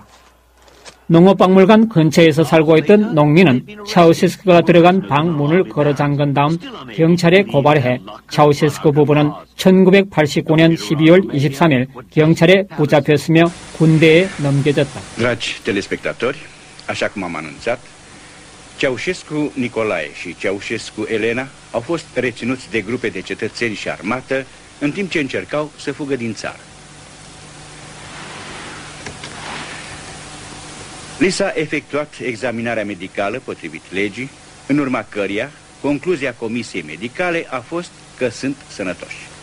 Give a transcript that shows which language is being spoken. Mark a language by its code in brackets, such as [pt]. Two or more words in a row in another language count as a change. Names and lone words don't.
[ko] 농업박물관 근처에서 살고 있던 농민은 차우셰스크가 들어간 방 문을 걸어 잠근 다음 경찰에 고발해 차우셰스크 부부는 1989년 12월 23일 경찰에 붙잡혔으며 군대에 넘겨졌다. [ro] Dragi telespectatori, așa cum am anunțat, Ceaușescu Nicolae și Ceaușescu Elena au fost reținuți de grupe de cetățeni și armată în timp ce încercau să fugă din țară. Li s-a efectuat examinarea medicală potrivit legii, în urma căreia concluzia comisiei medicale a fost că sunt sănătoși.